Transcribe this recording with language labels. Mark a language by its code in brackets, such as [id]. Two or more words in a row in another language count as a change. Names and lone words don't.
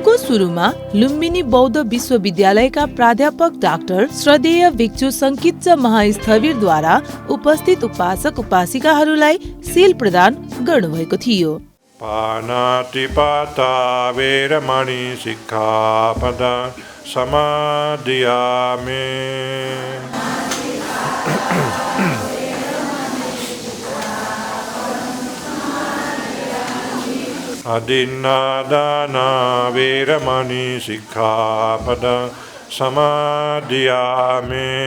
[ne] सुरुमा लुम्बिनी बौद्ध विश्वविद्यालयका प्राध्यापक डाक्टर श्रद्धेय भिक्षु सङ्किच्च महास्थविरद्वारा उपस्थित उपासक उपासिकाहरूलाई सील प्रदान गर्नुभएको थियो। [pi] पानातिपाता वेरमणि सिक्खापदं समादियामि। अदिन्नादाना वेरमणि सिक्खापदं समादियामि।